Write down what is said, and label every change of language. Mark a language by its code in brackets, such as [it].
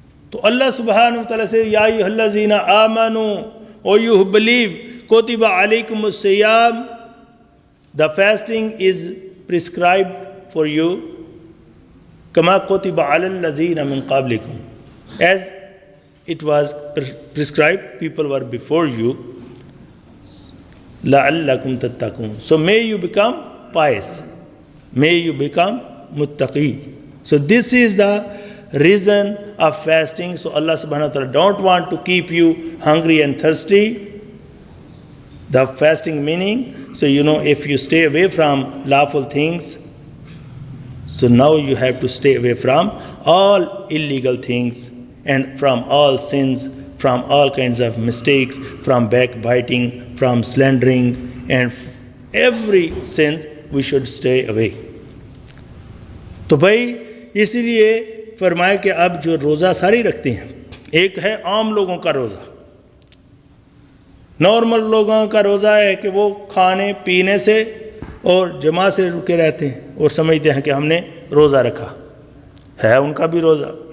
[ur] تو اللہ سبحانہ وتعالی سے [ar] یا ایھا الذین آمنوا [en] O you believe [ar] کتب علیکم الصیام، [en] the fasting is prescribed for you [ar] کما کتب علی الذین من قبلکم، [en] as it was prescribed people were before you [ar] لعلکم تتقون. [en] So may you become pious, may you become muttaqi. So this is the reason of fasting. So Allah subhanahu wa ta'ala don't want to keep you hungry and thirsty. The fasting meaning, so if you stay away from lawful things, so now you have to stay away from all illegal things and from all sins, from all kinds of mistakes, from backbiting, from slandering, and every sin we should stay away. [ur] تو بھائی اسی لیے فرمایا کہ اب جو روزہ ساری رکھتے ہیں، ایک ہے عام لوگوں کا روزہ، نارمل لوگوں کا روزہ ہے کہ وہ کھانے پینے سے اور جماع سے رکے رہتے ہیں اور سمجھتے ہیں کہ ہم نے روزہ رکھا ہے، ان کا بھی روزہ.